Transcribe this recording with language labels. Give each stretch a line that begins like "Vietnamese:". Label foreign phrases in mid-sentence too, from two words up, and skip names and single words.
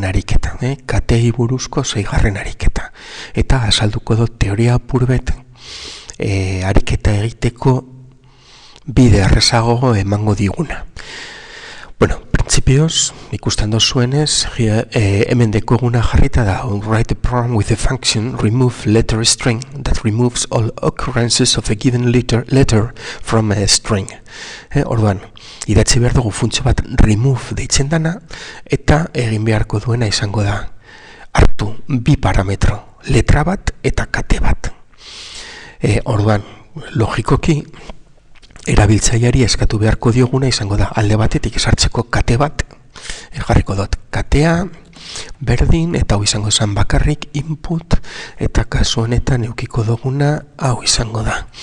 Basque: ariketa, katei buruzko 6. ariketa. Eta azalduko dut teoria apurbet ariketa egiteko bide errezago emango diguna. Bueno, principios, ikusten dozuenez, hemen dekoguna jarrita da
English: write a program with a function remove letter string that removes all occurrences of a given letter from a string.
Basque: Orduan, idatzi behar dugu funtzio bat remove deitzen dana eta egin beharko duena izango da hartu bi parametro, letra bat eta kate bat. Orduan, logikoki, erabiltzaileari eskatu beharko dioguna izango da alde batetik sartzeko kate bat, jarriko dut katea, berdin, eta hau izango zen bakarrik input, eta kasu honetan eukiko duguna hau izango da.